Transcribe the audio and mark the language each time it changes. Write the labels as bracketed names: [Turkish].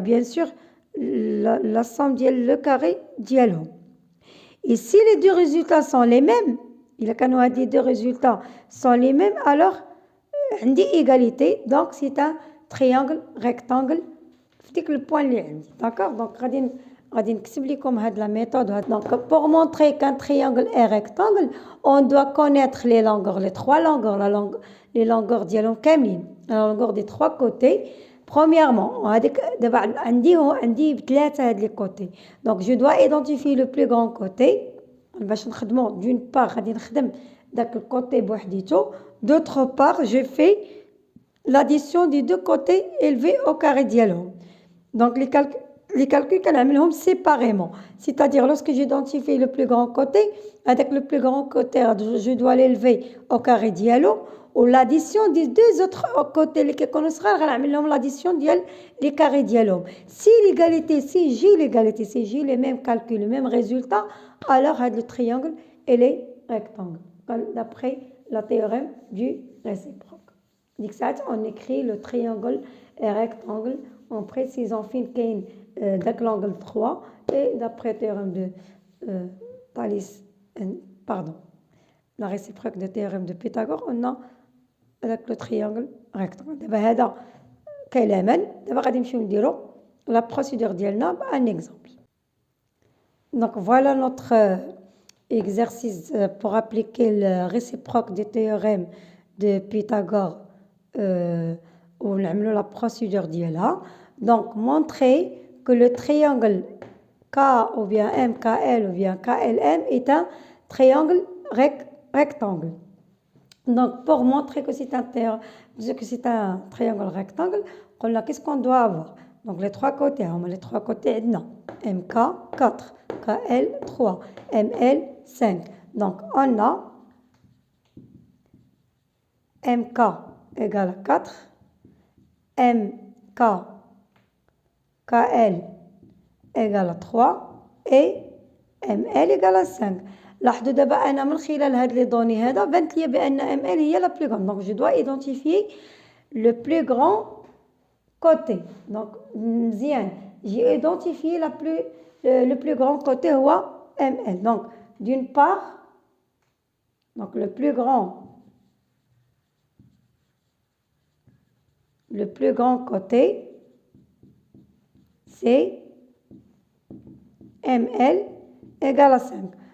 [French] Bien sûr la somme ديال le carré ديالهم. Et si les deux résultats sont les mêmes, il a كانوا هاد les deux résultats sont les mêmes, alors عندي égalité, donc c'est un triangle rectangle [Arabic] في ديك البوان اللي عندي. [French] D'accord? [Arabic] Donc غادي نكتب لكم هاد لا ميثود. [French] Donc pour montrer qu'un triangle est rectangle, on doit connaître les longueurs, les 3 longueurs, les longueurs [Arabic] ديالهم كاملين, [French] la longueur des 3 côtés. [Arabic] Premièrement, هذيك دابا عندي بثلاثه هاد لي كوتي. [French] Donc je dois identifier le plus grand côté [Arabic] باش نخدمو. [French] d'une part [Arabic] غادي نخدم داك الكوتي بوحديتو. [French] d'autre part je fais l'addition des deux côtés élevés au carré ديالهم. Donc les calculs كنعملهم séparément, c'est-à-dire lorsque j'identifie le plus grand côté, avec le plus grand côté je dois l'élever au carré ديالو. ou l'addition des deux autres côtés [Arabic] اللي كيكونوا صغار غنعمل لهم [French] l'addition ديال les carrés ديالهم. si j'ai les mêmes calculs, les mêmes résultats, alors le triangle il est rectangle d'après la théorème du réciproque. ديك ساعات on écrit le triangle est rectangle en précisant [Arabic] فين كاين داك [French] l'angle 3 et d'après théorème de Thalès pardon la réciproque de théorème de Pythagore on a avec le triangle rectangle. [Arabic] دابا هذا كلاما دابا غادي نمشيو نديرو [French] la procédure [Arabic] ديالنا بان exemple. [French] Donc voilà notre exercice pour appliquer le réciproque du théorème de Pythagore [Arabic] ونعملو la procédure ديالها. [French] Donc montrer que le triangle K ou bien MKL ou bien KLM est un triangle rectangle. Donc pour montrer que c'est un triangle rectangle, qu'est-ce qu'on doit avoir? Donc les 3 côtés, les 3 côtés non. MK 4, KL 3, ML 5. Donc on a MK égale 4, MK KL égale à 3 et ML égale à 5. [Arabic] لاحظوا دابا أنا من خلال هاد [French] les données [Arabic] هذا بانت لي بأن ML هي la plus grande. [French] Donc je dois identifier le plus grand côté. Donc مزيان j'ai identifié le plus grand côté هو ML. Donc d'une part, donc le plus grand côté c'est ML égale à 5.